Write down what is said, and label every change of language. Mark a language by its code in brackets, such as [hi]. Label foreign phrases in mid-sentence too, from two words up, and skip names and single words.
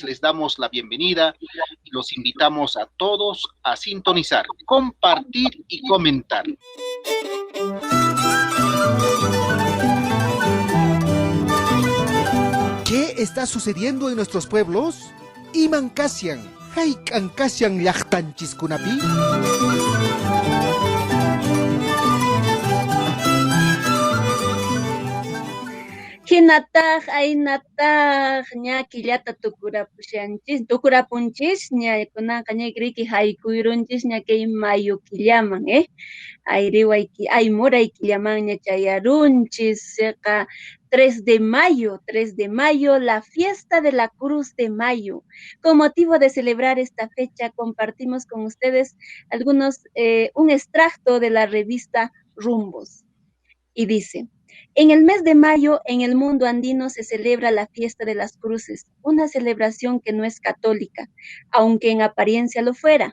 [es] Les damos la bienvenida y los invitamos a todos a sintonizar, compartir y comentar. ¿Qué está sucediendo en nuestros pueblos? [qu] Imancasian. Hayk'ankasyan llaqtanchiskunapi. Hinataq aynataq ña killata tukurapunchis ña kunaqa ña riki hayk'uyrunchis ña kay mayu killaman ay muray killaman ña chayarunchis [es] 3 de mayo, la fiesta de la Cruz de Mayo. Con motivo de celebrar esta fecha, compartimos con ustedes un extracto de la revista Rumbos. Y dice: en el mes de mayo, en el mundo andino se celebra la fiesta de las cruces, una celebración que no es católica, aunque en apariencia lo fuera.